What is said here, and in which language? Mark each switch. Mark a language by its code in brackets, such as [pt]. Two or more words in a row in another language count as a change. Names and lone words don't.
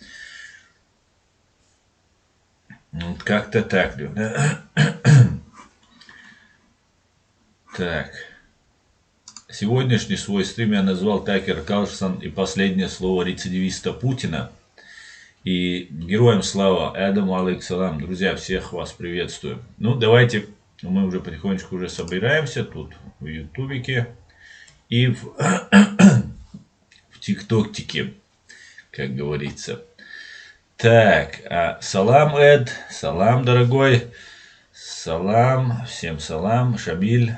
[ru] Вот как-то так, да. Так, сегодняшний свой стрим я назвал Такер Карлсон и последнее слово рецидивиста Путина. И героям слава, [ar] آدمو عليكم سلام. [ru] Друзья, всех вас приветствую. Ну, давайте, мы уже потихонечку уже собираемся тут в ютубике и в тиктоктике, как говорится. Так, салам, Эд, салам, дорогой, салам, всем салам, Шабиль.